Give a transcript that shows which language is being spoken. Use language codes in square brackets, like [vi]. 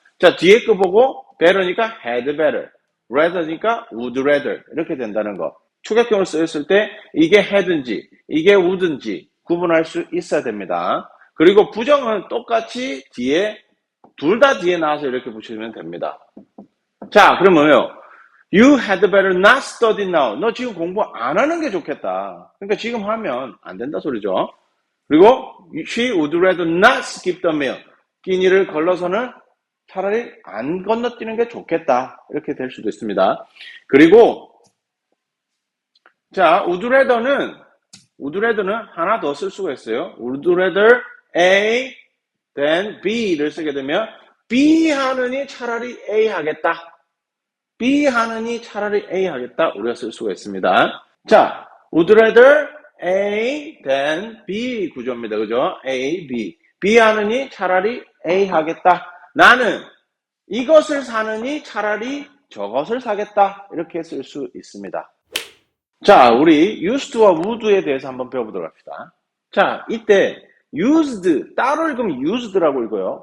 [ko] 자, 뒤에 거 보고 better니까 had better, rather니까 would rather 이렇게 된다는 거. 추격경을 쓰였을 때 이게 had인지 이게 would인지 구분할 수 있어야 됩니다. 그리고 부정은 똑같이 뒤에 둘 다 뒤에 나와서 이렇게 붙이면 됩니다. 자, 그러면요. [en] You had better not study now. [ko] 너 지금 공부 안 하는 게 좋겠다. 그러니까 지금 하면 안 된다 소리죠. 그리고 [en] she would rather not skip the meal. [ko] 끼니를 걸러서는 차라리 안 건너뛰는 게 좋겠다. 이렇게 될 수도 있습니다. 그리고 자, would rather는 하나 더 쓸 수가 있어요. would rather A then B를 쓰게 되면 B 하느니 차라리 A 하겠다. B 하느니 차라리 A 하겠다. 우리가 쓸 수가 있습니다. 자, would rather A then B 구조입니다. 그죠? A, B. B 하느니 차라리 A 하겠다. 나는 이것을 사느니 차라리 저것을 사겠다. 이렇게 쓸 수 있습니다. 자, 우리 used와 would에 대해서 한번 배워보도록 합시다. 자, 이때 used, 따로 읽으면 used라고 읽어요.